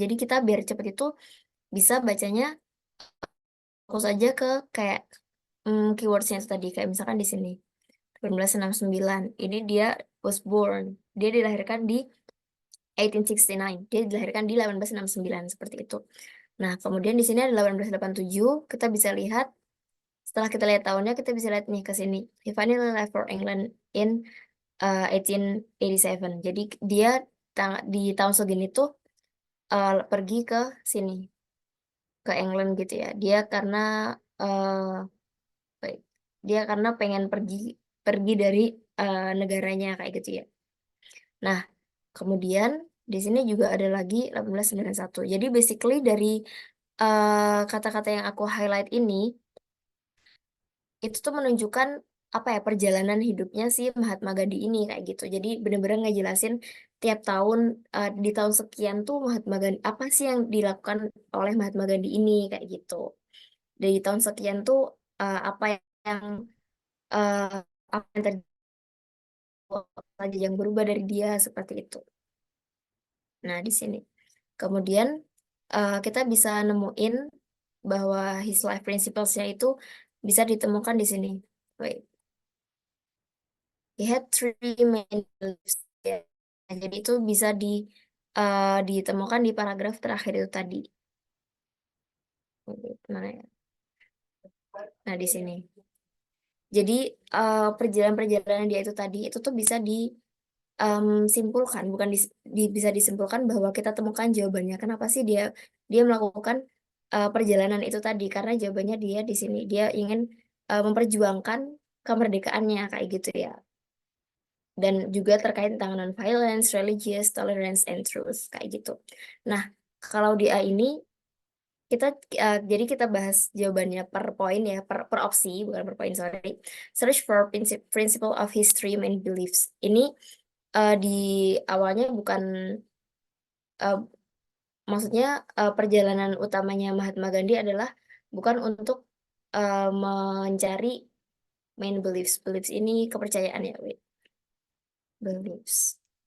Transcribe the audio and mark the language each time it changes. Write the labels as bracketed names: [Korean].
[Indonesian] Jadi kita biar cepet itu bisa bacanya fokus aja ke kayak keywordsnya itu tadi kayak misalkan di sini 1969 ini dia [English] was born, [Indonesian] dia dilahirkan di 1869, dia dilahirkan di 1869 seperti itu. Nah, kemudian di sini ada 1887, kita bisa lihat setelah kita lihat tahunnya kita bisa lihat nih ke sini. [English] He finally left for England in 1887. [Indonesian] Jadi dia di tahun segini tuh pergi ke sini, ke England gitu ya. Dia karena baik, dia karena pengen pergi pergi dari negaranya kayak gitu ya. Nah, kemudian di sini juga ada lagi 1891. Jadi basically dari kata-kata yang aku highlight ini itu tuh menunjukkan apa ya perjalanan hidupnya si Mahatma Gandhi ini kayak gitu. Jadi bener-bener ngejelasin tiap tahun di tahun sekian tuh Mahatma Gandhi apa sih yang dilakukan oleh Mahatma Gandhi ini kayak gitu. Dari tahun sekian tuh apa yang eh, apa yang terjadi lagi yang berubah dari dia seperti itu. Nah, di sini. Kemudian kita bisa nemuin bahwa [English] his life principles- [Indonesian] nya itu bisa ditemukan di sini. [English] Wait. He had three main beliefs. [Indonesian] Ya. Nah, jadi itu bisa ditemukan di paragraf terakhir itu tadi. [English] Wait, [Indonesian] mana ya? Nah, di sini. Jadi perjalanan-perjalanan dia itu tadi itu tuh bisa simpulkan, bukan bisa disimpulkan bahwa kita temukan jawabannya. Kenapa sih dia dia melakukan perjalanan itu tadi? Karena jawabannya dia di sini. Dia ingin memperjuangkan kemerdekaannya kayak gitu ya. dan juga terkait tentang [English] non-violence, religious, tolerance, and truth, [Indonesian] kayak gitu. Nah, kalau di A ini jadi kita bahas jawabannya per poin ya, per opsi, bukan per poin, [English] sorry. Search for principle of history and beliefs. [Indonesian] Ini di awalnya bukan maksudnya perjalanan utamanya Mahatma Gandhi adalah bukan untuk mencari main beliefs. Beliefs ini kepercayaan ya, [English] wait. [Indonesian] Beliefs.